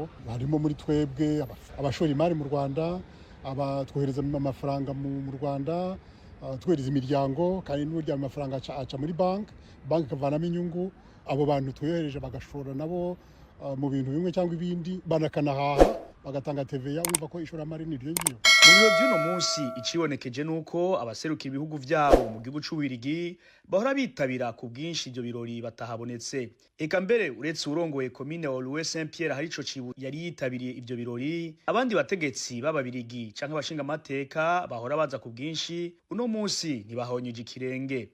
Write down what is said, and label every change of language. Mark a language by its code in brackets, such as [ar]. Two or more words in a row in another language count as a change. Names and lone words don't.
[rw] Barimo muri twebwe abashora imari mu Rwanda, abatwohereza amafaranga mu Rwanda, twohereza imiryango, kandi n'uburyo amafaranga aca muri banki ikavanamo inyungu. Abo bantu twohereje bagashora nabo mu bintu bimwe cyangwa ibindi, banakanahaha bagatanga TVA. Wumva ko ishoramari ni ryo ngiro. [rn] Mu biro by'uno munsi icibonekeje nuko abaserukira ibihugu vyabo mu gihugu c'Ububiligi bahora bitabira ku bwinshi ibyo birori batahabonetse. Eka mbere uretse urongoye commune ya Woluwe-Saint-Pierre hari ico cibu yari yitabiriye ibyo birori, abandi bategetsi b'Ababiligi canke abashinga amateka bahora baza ku bwinshi, uno munsi ntibahonyeje ikirenge.